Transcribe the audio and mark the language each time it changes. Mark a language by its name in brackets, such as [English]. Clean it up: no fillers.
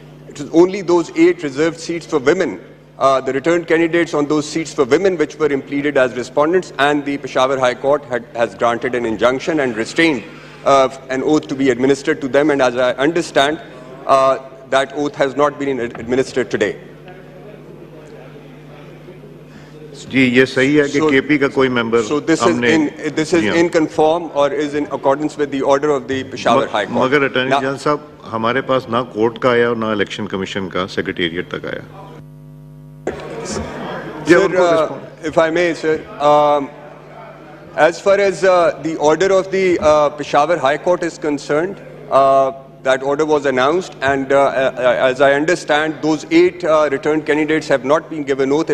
[English] It was only those 8 reserved seats for women, the returned candidates on those seats for women, which were impleaded as respondents, and the Peshawar High Court has granted an injunction and restrained an oath to be administered to them, and as I understand, that oath has not been administered today. [Urdu] جی یہ صحیح ہے کہ کے پی کا کوئی ممبر [English] So this is in conform or is in accordance with the order of the Peshawar High Court. [Urdu] مگر attorney general صاحب ہمارے پاس نہ کورٹ کا آیا اور نہ الیکشن کمیشن کا سیکریٹریٹ تک آیا۔ [English] Sir, if I may, sir, as far as the order of the Peshawar High Court is concerned, that order was announced, and as I understand, those 8 returned candidates have not been given oath.